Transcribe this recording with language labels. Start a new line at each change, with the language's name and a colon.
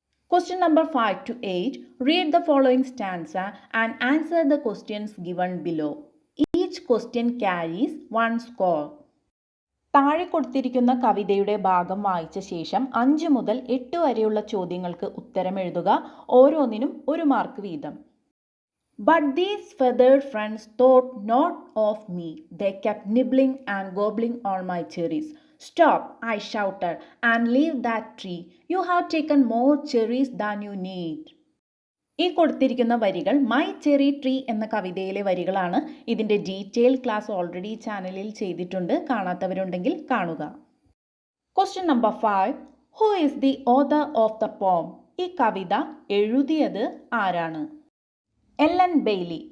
English: Question number 5 to 8. Read the following stanza and answer the questions given below. Each question carries 1 score.
Malayalam: താഴെ കൊടുത്തിരിക്കുന്ന കവിതയുടെ ഭാഗം വായിച്ച ശേഷം 5 മുതൽ 8 വരെയുള്ള ചോദ്യങ്ങൾക്ക് ഉത്തരം എഴുതുക. ഓരോന്നിനും 1 മാർക്ക് വീതം.
English: But these feathered friends thought not of me. They kept nibbling and gobbling on my cherries. Stop, I shouted, and leave that tree. You have taken more cherries than you need.
Malayalam: ഈ കൊടുത്തിരിക്കുന്ന വരികൾ my cherry tree എന്ന കവിതയിലെ വരികളാണ്. ഇതിൻ്റെ detail class already ചാനലിൽ ചെയ്തിട്ടുണ്ട്, കാണാത്തവരുണ്ടെങ്കിൽ കാണുക.
English: Question number 5. Who is the author of the poem?
Malayalam: ഈ കവിത എഴുതിയത് ആരാണ്? Ellen Bailey.